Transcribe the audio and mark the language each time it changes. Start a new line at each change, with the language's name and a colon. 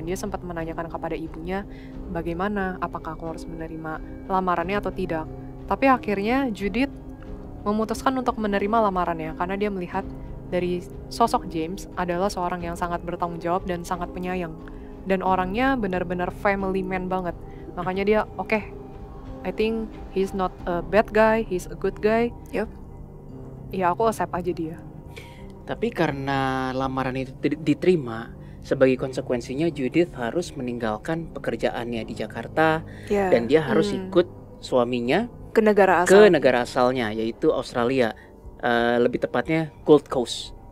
Indonesian: Dan dia sempat menanyakan kepada ibunya bagaimana, apakah aku harus menerima lamarannya atau tidak. Tapi akhirnya Judith memutuskan untuk menerima lamarannya karena dia melihat dari sosok James adalah seorang yang sangat bertanggung jawab dan sangat penyayang. Dan orangnya benar-benar family man banget. Makanya dia, oke,
English: I think he's not a bad guy, he's a good guy. Yup.
Indonesian: Ya aku accept aja dia. Tapi karena lamaran itu diterima, sebagai konsekuensinya Judith harus meninggalkan pekerjaannya di Jakarta. Dan dia harus ikut suaminya ke negara asalnya, yaitu Australia. Lebih tepatnya Gold Coast.